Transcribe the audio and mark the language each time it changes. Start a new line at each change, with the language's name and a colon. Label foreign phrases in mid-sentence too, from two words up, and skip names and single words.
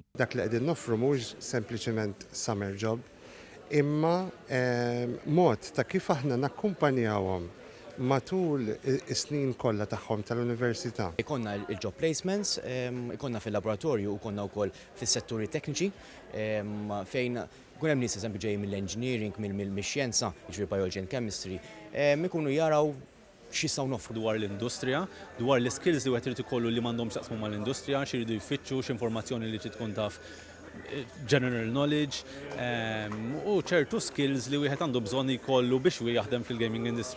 Maltese: Dak li qegħdin noffru mhux sempliċement
English: summer job,
Maltese: imma mod ta' kif aħna nakkumpanjawhom matul is-snin kollha tagħhom tal-università. Ikonna il-
English: job placements,
Maltese: ikonna fil-laboratorju u konna wkoll fis-setturi tekniċi fejn kun hemm nies eżempju ġej mill-engineering, mill-xjenza, jiġri
English: biology and chemistry,
Maltese: ikunu jaraw x'jistgħu noffru dwar l-industrija, dwar l-skills li wieħed irid ikollu li m'għandhomx jaqsmu mal-industrija, x'iridu jfittxu, x'informazzjoni li trid tkun taf
English: general knowledge
Maltese: u ċertu skills li wieħed għandu bżonn jkollu biex jaħdem fil-
English: gaming industry.